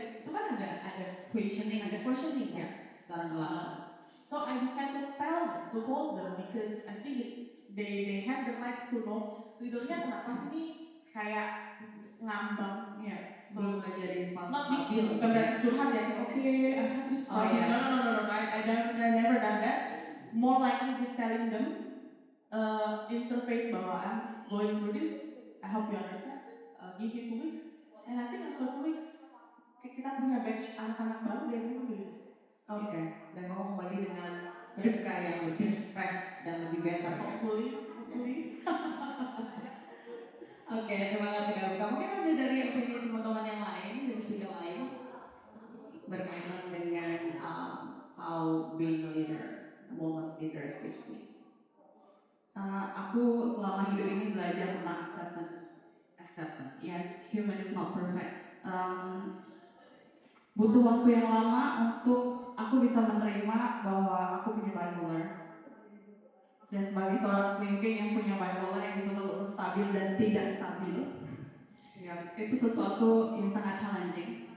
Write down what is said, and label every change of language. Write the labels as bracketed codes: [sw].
[id] Itu kan ada questioning ya. Sekarang [en] so I decided to told them because I think they have the rights to know [id] leadernya kenapa sih nih kayak ngambang ya. Belum ngajarin [en] Not big [id] bukan berarti curhat ya, [en] okay, I have this problem. No, I never done that. More likely just telling them in surface [id] bahwa [en] I'm going through this. I hope you understand. Give me 2 weeks. And I think after 2 weeks [id] kita punya batch anak-anak baru dari Inggris. Oke. Dan mau kembali dengan mereka yang lebih fresh dan lebih better. [en] Hopefully. [id] Oke, terima kasih Kak Buka. Mungkin ada dari opini teman-teman yang lain, dari speaker lain berkaitan dengan [en] how being a leader, a woman's leader especially. [id] Aku selama hidup ini belajar tentang acceptance. [en] Yes, human is not perfect. [id] Butuh waktu yang lama untuk aku bisa menerima bahwa aku punya bipolar. Dan sebagai seorang pemimpin yang punya bipolar yang dituntut untuk stabil dan tidak stabil, ya, itu sesuatu yang sangat challenging.